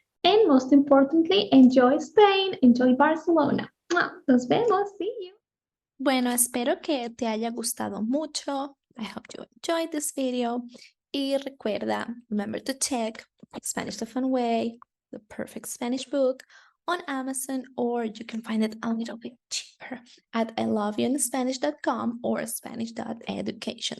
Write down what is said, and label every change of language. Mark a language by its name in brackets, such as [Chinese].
[English] And most importantly, enjoy Spain, enjoy Barcelona. [Spanish] Nos vemos. [English] See you. [Spanish] Bueno, espero que te haya gustado mucho. [English] I hope you enjoyed this video. [Spanish] Y recuerda, [English] remember to check Spanish the Fun Way, the perfect Spanish book on Amazon, or you can find it a little bit cheaper at iloveyouinspanish.com or Spanish.Education.